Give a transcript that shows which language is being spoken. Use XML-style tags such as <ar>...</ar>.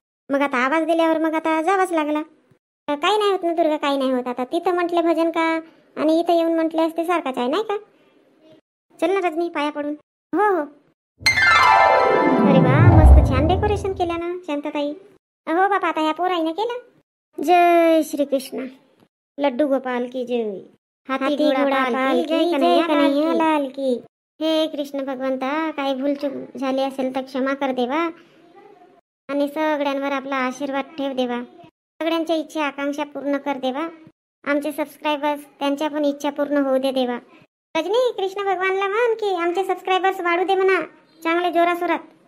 <mr>मग आता आवाज दिल्यावर मग आता जावंच लागला. काही नाही होत ना दुर्गा, काही नाही होत. आता तिथं म्हटले भजन का आणि इथं येऊन म्हटले असते सारखाच आहे नाही का. चल ना रजनी पाया पडून. हो हो. अरे वा मस्त छान डेकोरेशन केलं ना शांताताई. हो बापा आता ह्या पोराईनं केलं.</mr> <hi>जय श्री कृष्ण. लड्डू गोपाल की जय. हाथी घोडा पाल की जय कन्हैया लाल की.</hi> <mr>हे कृष्ण भगवंता काही भूलचूक झाली असेल तर क्षमा कर देवा आणि सगळ्यांवर आपला आशीर्वाद ठेव देवा. सगळ्यांच्या इच्छा आकांक्षा पूर्ण कर देवा. आमचे सबस्क्रायबर्स त्यांच्या पण इच्छा पूर्ण होऊ दे देवा. रजनी कृष्ण भगवानला म्हण की आमचे सबस्क्रायबर्स वाढू दे म्हणा चांगले जोरासोरात.</mr>